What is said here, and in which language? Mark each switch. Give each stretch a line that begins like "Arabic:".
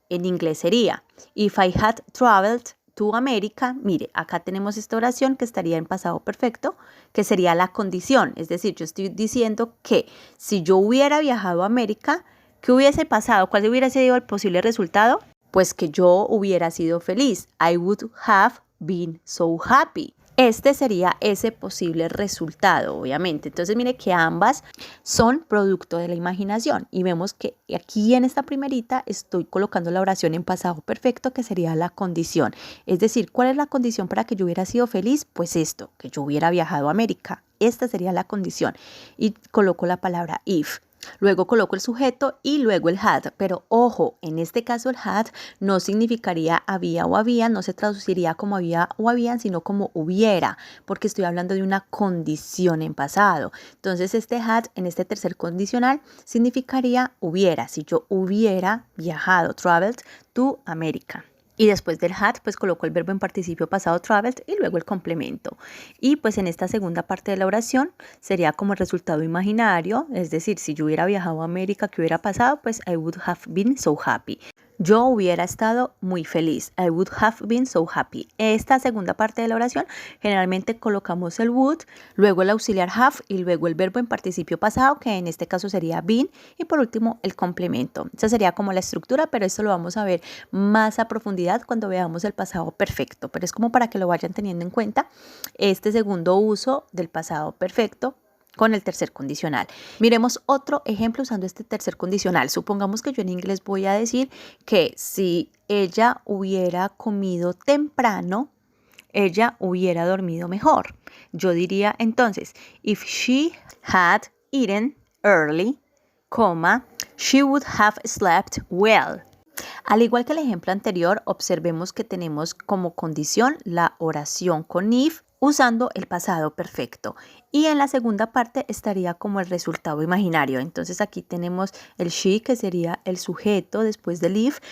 Spanish: En inglés sería
English: if I had traveled to America.
Spanish: Mire, acá tenemos esta oración que estaría en pasado perfecto, que sería la condición. Es decir, yo estoy diciendo que si yo hubiera viajado a América, ¿qué hubiese pasado? ¿Cuál hubiera sido el posible resultado? Pues que yo hubiera sido feliz.
English: I would have been so happy.
Spanish: Este sería ese posible resultado, obviamente. Entonces, mire que ambas son producto de la imaginación. Y vemos que aquí en esta primerita estoy colocando la oración en pasado perfecto, que sería la condición. Es decir, ¿cuál es la condición para que yo hubiera sido feliz? Pues esto, que yo hubiera viajado a América. Esta sería la condición. Y coloco la palabra if. Luego coloco el sujeto y luego el had, pero ojo, en este caso el had no significaría había o habían, no se traduciría como había o habían, sino como hubiera, porque estoy hablando de una condición en pasado. Entonces este had en este tercer condicional significaría hubiera, si yo hubiera viajado,
English: traveled to America.
Spanish: Y después del had, pues coloco el verbo en participio pasado traveled y luego el complemento. Y pues en esta segunda parte de la oración sería como el resultado imaginario, es decir, si yo hubiera viajado a América, ¿qué hubiera pasado?
English: Pues I would have been so happy.
Spanish: Yo hubiera estado muy feliz.
English: I would have been so happy.
Spanish: Esta segunda parte de la oración generalmente colocamos el would, luego el auxiliar have y luego el verbo en participio pasado, que en este caso sería been, y por último el complemento. Esa sería como la estructura, pero esto lo vamos a ver más a profundidad cuando veamos el pasado perfecto. Pero es como para que lo vayan teniendo en cuenta este segundo uso del pasado perfecto con el tercer condicional. Miremos otro ejemplo usando este tercer condicional. Supongamos que yo en inglés voy a decir que si ella hubiera comido temprano, ella hubiera dormido mejor. Yo diría entonces,
English: if she had eaten early, she would have slept well.
Spanish: Al igual que el ejemplo anterior, observemos que tenemos como condición la oración con if usando el pasado perfecto. Y en la segunda parte estaría como el resultado imaginario. Entonces aquí tenemos el she, que sería el sujeto después del if.